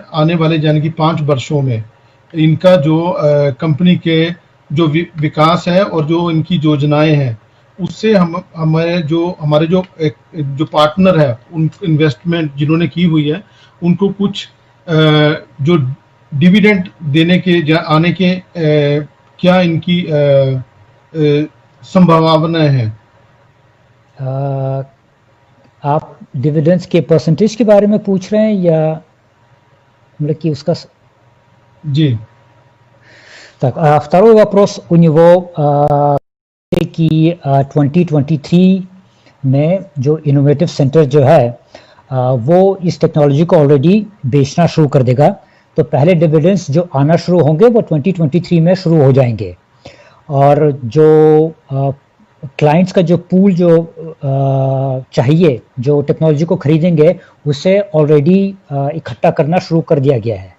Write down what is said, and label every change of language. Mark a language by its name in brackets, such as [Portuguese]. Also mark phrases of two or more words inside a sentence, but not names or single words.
[Hindi] आने वाले यानी कि 5 वर्षों में इनका जो कंपनी के जो विकास है और जो इनकी योजनाएं हैं, उससे हमारे जो पार्टनर है, उन इन्वेस्टमेंट जिन्होंने की हुई है, उनको कुछ जो डिविडेंड देने के आने के क्या इनकी संभावनाएं हैं? आप डिविडेंड्स के परसेंटेज के बारे में पूछ रहे हैं या मतलब कि उसका? जी। [Russian] Так, второй вопрос у него [Hindi] कि 2023 में जो [English] innovative centre [Hindi] जो है वो इस टेक्नोलॉजी को ऑलरेडी बेचना शुरू कर देगा, तो पहले डिविडेंड्स जो आना शुरू होंगे वो 2023 में शुरू हो जाएंगे और जो क्लाइंट्स का जो पूल जो चाहिए जो टेक्नोलॉजी को खरीदेंगे उसे ऑलरेडी इकट्ठा करना शुरू कर दिया गया है।